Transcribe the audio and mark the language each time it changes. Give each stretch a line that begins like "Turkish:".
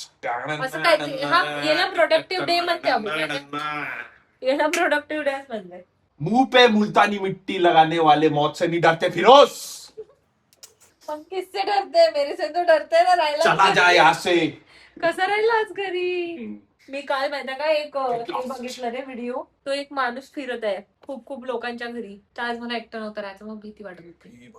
Marathi: असं काय हा याला प्रोडक्टिव्ह डे म्हणते आपण. याला प्रोडक्टिव्ह डे म्हणते.
Hindi: मुंह पे मुल्तानी मिट्टी लगाने वाले मौत से नहीं डरते फिरोज.
Marathi: पण
Hindi: किससे डरते. मेरे से तो डरते ना.
Marathi: राहिला
Hindi: चला जा यहाँ से.
Marathi: कसं राहिला आज घरी. मी काल माहिती का एक हे बघितलं रे व्हिडिओ. तो एक माणूस फिरत आहे खूप खूप लोकांच्या घरी. तर आज मला एकटं नव्हतं राहायचं, मग भीती वाटत होती.